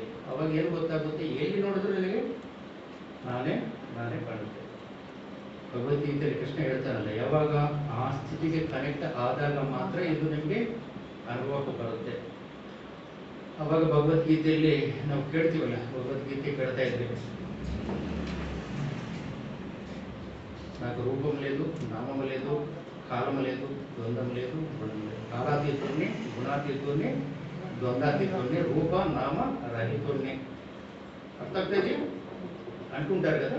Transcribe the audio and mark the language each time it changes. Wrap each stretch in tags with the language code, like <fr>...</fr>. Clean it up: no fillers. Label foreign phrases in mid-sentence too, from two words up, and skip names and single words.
<kn>ಅವಾಗ ಏನು ಗೊತ್ತಾಗುತ್ತೆ? ಎಲ್ಲಿ ನೋಡಿದ್ರು ನನಗೆ ನಾನೇ ಕಾಣುತ್ತೆ. ಭಗವದ್ಗೀತೆಯಲ್ಲಿ ಕೃಷ್ಣ ಹೇಳ್ತಾನಲ್ಲ, ಯಾವಾಗ ಆ ಸ್ಥಿತಿಗೆ ಕನೆಕ್ಟ್ ಆದಾಗ ಮಾತ್ರ ಇದು ನಿಮಗೆ ಅನುಭವಕ್ಕೆ ಬರುತ್ತೆ. ಅವಾಗ ಭಗವದ್ಗೀತೆಯಲ್ಲಿ ನಾವು ಕೇಳ್ತೀವಲ್ಲ, ಭಗವದ್ಗೀತೆ ಕೇಳ್ತಾ ಇದ್ವಿ,</kn> <te>నాకు రూపం లేదు, నామం లేదు, కాలం లేదు, ద్వంద్వం లేదు, గుణం లేదు. కాలాతీతుణ్ణి, గుణాతీతుణ్ణి, ద్వంద్వాతీతుణ్ణి, రూప నామ రహితుణ్ణి. అర్థమవుతుంది అంటుంటారు కదా.</te>